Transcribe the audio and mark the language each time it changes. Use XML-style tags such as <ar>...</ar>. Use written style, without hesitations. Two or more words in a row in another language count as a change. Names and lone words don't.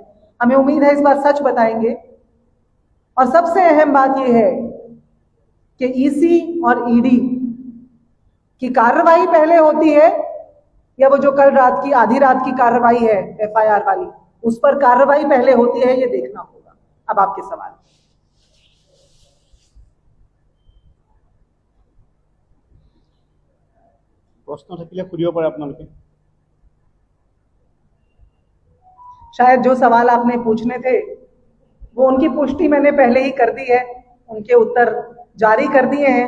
<hi>हमें उम्मीद है इस बार सच बताएंगे। और सबसे अहम बात यह है कि EC और ED की कार्रवाई पहले होती है या वो जो कल रात की आधी रात की कार्रवाई है FIR वाली, उस पर कार्रवाई पहले होती है, ये देखना होगा। अब आपके सवाल।</hi> <as>प्रश्न থাকিলে সুধিব পাৰে আপোনালোকে।</as> <hi>शायद जो सवाल आपने पूछने थे वो उनकी पुष्टि मैंने पहले ही कर दी है, उनके उत्तर जारी कर दिए हैं,</hi>